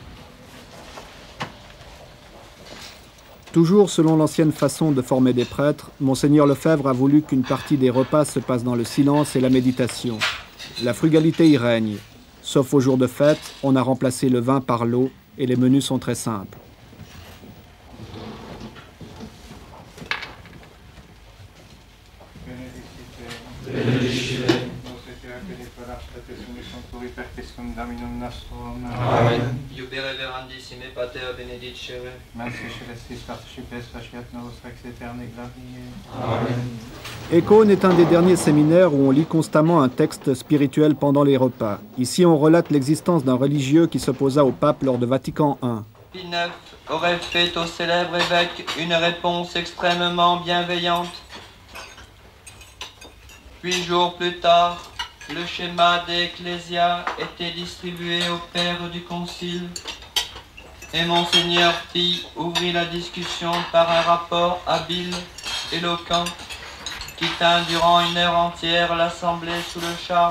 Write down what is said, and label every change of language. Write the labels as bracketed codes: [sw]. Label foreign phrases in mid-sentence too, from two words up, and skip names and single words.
[fr] Toujours selon l'ancienne façon de former des prêtres, Monseigneur Lefebvre a voulu qu'une partie des repas se passe dans le silence et la méditation. La frugalité y règne. Sauf aux jours de fête, on a remplacé le vin par l'eau et les menus sont très simples. Amen. [la] Iubere verandissime pater benedicere. Mensis celestis participes faciat nos rex aeterne glorie. Amen. [fr] Écône est un des derniers séminaires où on lit constamment un texte spirituel pendant les repas. Ici, on relate l'existence d'un religieux qui s'opposa au pape lors de Vatican I. Pie IX aurait fait au célèbre évêque une réponse extrêmement bienveillante. 8 jours plus tard, le schéma d'Ecclésia était distribué au père du concile et Monseigneur Pie ouvrit la discussion par un rapport habile, éloquent, qui tint durant 1 heure entière l'assemblée sous le charme.